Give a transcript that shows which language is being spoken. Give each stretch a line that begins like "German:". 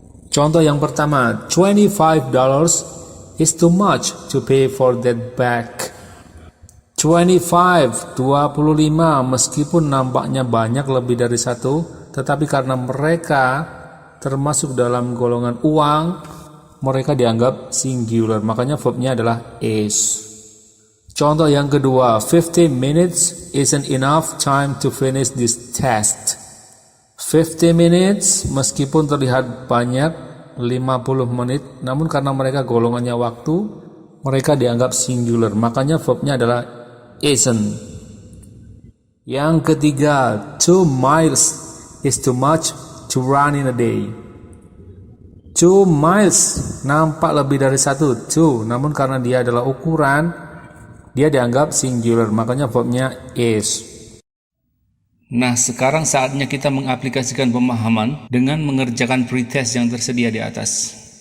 Indonesian: Contoh yang pertama,
English: $25 is too much to pay for that bag.
Indonesian: 25 meskipun nampaknya banyak lebih dari satu, tetapi karena mereka termasuk dalam golongan uang, mereka dianggap singular, makanya verbnya adalah is. Contoh yang kedua,
English: 15 minutes isn't enough time to finish this test.
Indonesian: 50 minutes meskipun terlihat banyak, 50 menit, namun karena mereka golongannya waktu, mereka dianggap singular, makanya verbnya adalah isn't. Yang ketiga,
English: 2 miles is too much to run in a day.
Indonesian: 2 miles nampak lebih dari 1, 2, namun karena dia adalah ukuran, dia dianggap singular, makanya verbnya is. Nah, sekarang saatnya kita mengaplikasikan pemahaman dengan mengerjakan pretest yang tersedia di atas.